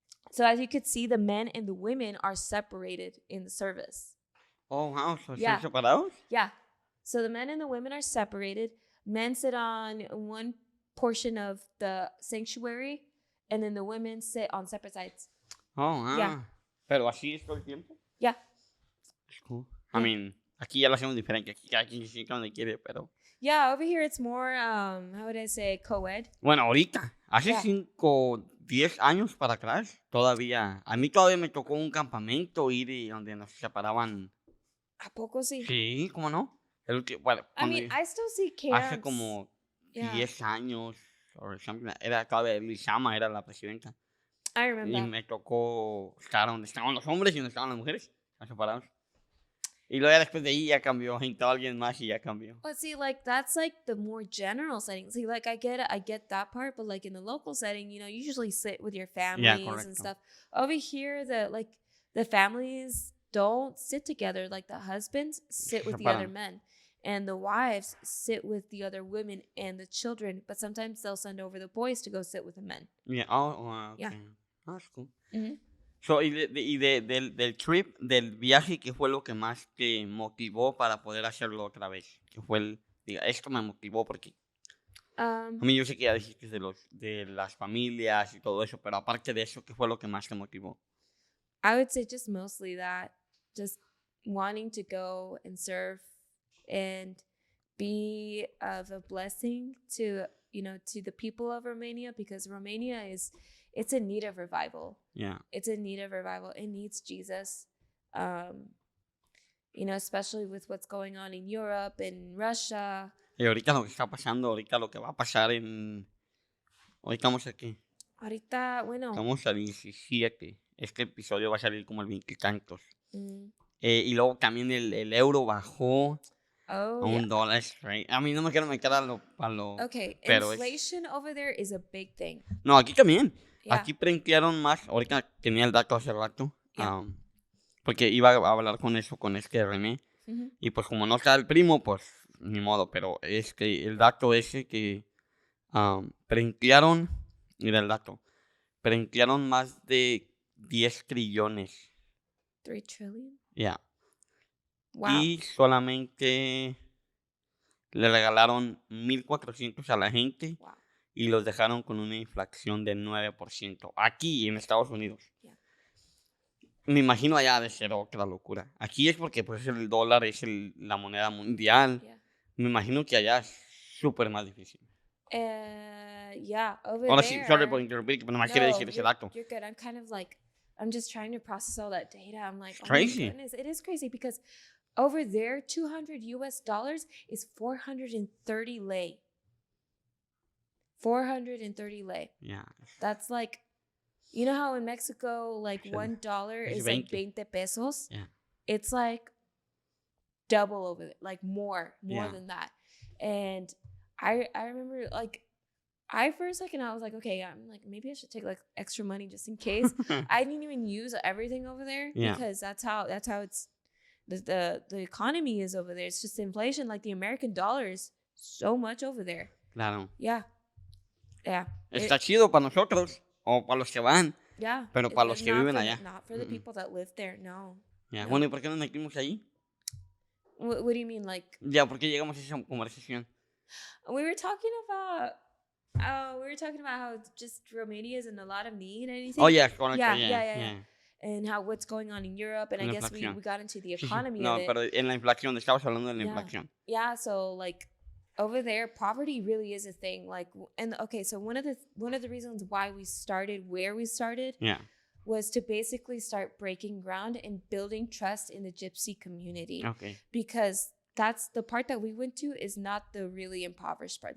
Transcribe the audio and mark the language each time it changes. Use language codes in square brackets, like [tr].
[en] So as you could see, the men and the women are separated in the service. Oh, wow. So yeah. [es] Separados? [en] Yeah. So the men and the women are separated. Men sit on one portion of the sanctuary, and then the women sit on separate sides. Oh, wow. Yeah. [es] Pero así es todo el tiempo? [en] Yeah. It's cool. I mean, [es] aquí ya lo hacemos diferente. Aquí cada quien se sienta donde quiere, pero... [en] Yeah, over here it's more, how would I say, co-ed. [es] Bueno, ahorita, hace 10 años para atrás, todavía, a mí todavía me tocó un campamento ir y donde nos separaban. ¿A poco sí? Sí, ¿cómo no? Bueno, [en] I mean, I still see camps. [es] Hace como 10 años, [en] or something, [es] era todavía Lizama, era la presidenta. [en] I remember. [es] Y me tocó estar donde estaban los hombres y donde estaban las mujeres, separados. Y luego después de ahí ya cambió, entró alguien más y ya cambió. [en] But see, like, that's like the more general setting. See, like, I get that part, but like in the local setting, you know, you usually sit with your families and stuff. Over here, the families don't sit together. Like, the husbands sit with the other men, and the wives sit with the other women and the children. But sometimes they'll send over the boys to go sit with the men. Yeah. Oh, okay. Yeah. Oh, that's cool. Mm-hmm. [es] So, del trip, del viaje, ¿qué fue lo que más te motivó para poder hacerlo otra vez? ¿Qué fue esto me motivó porque a mí yo sé que ya dijiste de las familias y todo eso, pero aparte de eso, ¿qué fue lo que más te motivó? [en] I would say just mostly that, just wanting to go and serve and be of a blessing to the people of Romania, because Romania it's in need of revival. Yeah. It's in need of revival. It needs Jesus. Especially with what's going on in Europe and Russia. [es] Y ahorita lo que está pasando, ahorita lo que va a pasar ahorita estamos aquí. Ahorita, bueno. Estamos a 17. Este episodio va a salir como el 20 y tantos. Y luego también el euro bajó a $1, [en] right? [es] A mí no me quiero meter a lo [en] Okay, [es] pero [en] inflation over there is a big thing. [es] No, aquí también. [en] Yeah. [es] Aquí printearon más. Ahorita tenía el dato hace rato. [en] Yeah. [es] Porque iba a hablar con René. Mm-hmm. Y pues como no está el primo, pues ni modo. Pero es que el dato ese que printearon, mira el dato, printearon más de 10 trillones. [en] 3 trillion? Yeah. Wow. [es] Y solamente le regalaron 1,400 a la gente. [en] Wow. [es] Y los dejaron con una inflación de 9%. Aquí en Estados Unidos. [en] Yeah. [es] Me imagino allá de ser otra locura. Aquí es porque pues el dólar es la moneda mundial. [en] Yeah. [es] Me imagino que allá es súper más difícil. [en] Yeah, over [es] ahora [en] there. [es] Sí, [en] sorry [es] por interrumpir, pero no me quiere decir ese dato. [en] You're good. I'm kind of like, I'm just trying to process all that data. I'm like, it's crazy. My goodness. It is crazy because Over there, $200 is 430 lei. 430 lei. Yeah. That's like, you know how in Mexico, like $1 is like 20 pesos? Yeah. It's like double over there, like more than that. And I remember, like, for a second I was like, okay, I'm like, maybe I should take like extra money just in case. I didn't even use everything over there because that's how it's the economy is over there. It's just inflation. Like the American dollar is so much over there. [es] Claro. [en] Yeah. [es] Está chido para nosotros o para los que van. [en] Yeah. [es] Pero para los que viven allá. [en] Not for the people that live there. [es] No. [en] Yeah. [es] Bueno, ¿y por qué nos metimos ahí? [en] What do you mean, like? [es] Ya, ¿por qué llegamos a esa conversación? [en] We were talking about how just Romania is in a lot of need and anything. Oh yeah, yeah. And how what's going on in Europe, and I guess we got into the economy of it. [es] No, pero en la inflación, estabas hablando de la inflación. [en] Yeah, so like over there, poverty really is a thing. Like, and okay, so one of the reasons why we started where we started, was to basically start breaking ground and building trust in the Gypsy community. Okay. Because that's the part that we went to is not the really impoverished part.